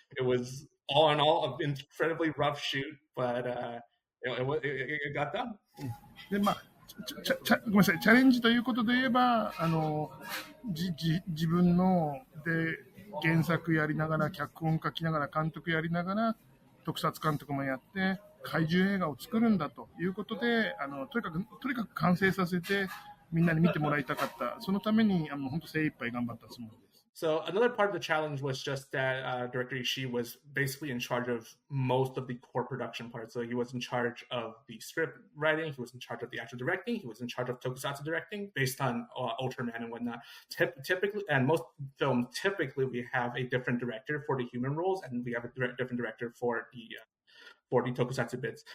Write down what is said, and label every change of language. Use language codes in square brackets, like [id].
[en] It was all in all an incredibly rough shoot, but it got done. [ja] で、ごめんなさい、チャレンジということで言えば、自分ので原作やりながら、脚本書きながら、監督やりながら、特撮監督もやって、怪獣映画を作るんだということで、とにかく完成させて、みんなに見てもらいたかった。そのために本当精一杯頑張ったつもりです。 [en] So another part of the challenge was just that Director Ishii was basically in charge of most of the core production parts. So he was in charge of the script writing, he was in charge of the actual directing, he was in charge of tokusatsu directing based on Ultraman and whatnot. Typically, and most films, typically we have a different director for the human roles, and we have a different director for the tokusatsu bits.